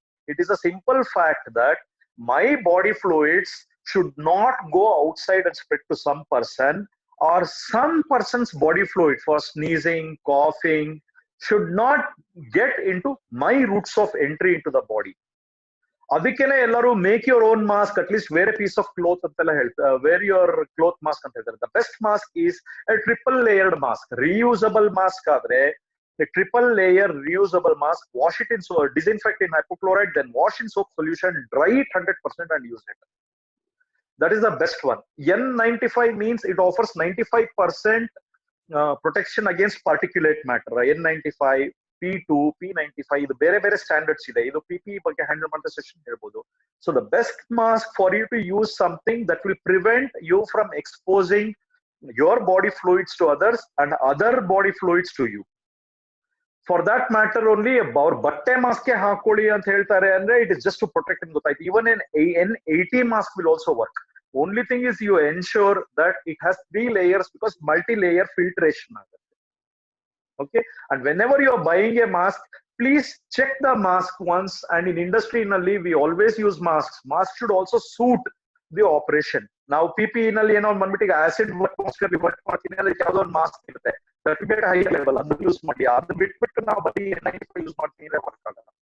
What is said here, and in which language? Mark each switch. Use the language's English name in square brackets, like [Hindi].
[English] It is a simple fact that my body fluids should not go outside and spread to some person, or some person's body fluid for sneezing, coughing should not get into my routes of entry into the body. [Kannada] ಅದಕ್ಕೆನೆ ಎಲ್ಲರೂ [English] make your own mask, at least wear a piece of cloth [Kannada] ಅಂತೆಲ್ಲ ಹೇಳ್ತಾರೆ, [English] wear your cloth mask [Kannada] ಅಂತ ಹೇಳ್ತಾರೆ. [English] The best mask is a triple layered mask. [Kannada] Reusable mask ಆದ್ರೆ [English] a triple layer reusable mask, wash it in disinfect in hypochlorite, then wash in soap solution, dry it 100% and use it. That is the best one. N95 means it offers 95% protection against particulate matter. [Kannada] N95, P2, P95, ಇದು ಬೇರೆ ಬೇರೆ standards ಇದೆ. ಇದು PPE ಬಗ್ಗೆ handle ಮಾಡಿದ session ಹೇಳ್ಬೋದು. [English] So the best mask for you to use something that will prevent you from exposing your body fluids to others and other body fluids to you. For that matter only, [Kannada] ಅವ್ರ ಬಟ್ಟೆ mask ಹಾಕೊಳ್ಳಿ ಅಂತ ಹೇಳ್ತಾರೆ ಅಂದ್ರೆ [English] it is just to protect [Kannada] ಅಂತ ಗೊತ್ತಾಯ್ತು. [English] Even an N80 mask will also work. Only thing is you ensure that it has 3 layers because multi-layer filtration [Kannada] ಆಗುತ್ತೆ. [English] Okay, and whenever you are buying a mask, please check the mask once. And in industry nalli we always use masks. Mask should also suit the operation. [Kannada] Now PPE nalli ಏನೋ ಬಂದ್ಬಿಟ್ಟು acid work ಮಾಡ್ತೀನಿ ಅದಕ್ಕೆ ಯಾವುದೋ ಒಂದು mask ಇರುತ್ತೆ, certificate high level, ಅದನ್ನ use ಮಾಡಿ. ಅದನ್ನ ಬಿಟ್ಬಿಟ್ಟು ನಾವು ಬರೀ 95 ಯೂಸ್ ಮಾಡ್ತೀನಿ ಅಂದ್ರೆ ವರ್ಕ್ ಆಗಲ್ಲ.